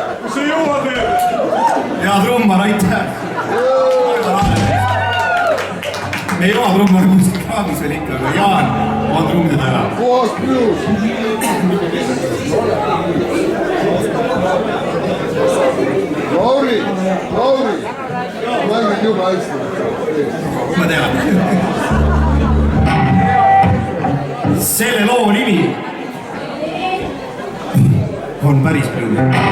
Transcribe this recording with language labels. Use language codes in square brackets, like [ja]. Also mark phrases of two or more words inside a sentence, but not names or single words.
[en] See you over there. [et] Hea trummar, aitäh! me ei oma trummari muusikakraamis veel ikka, aga Jaan on trummide taga. Puhas blues. Lauri, mängid jube hästi. Ma tean. Selle loo nimi on päris blues.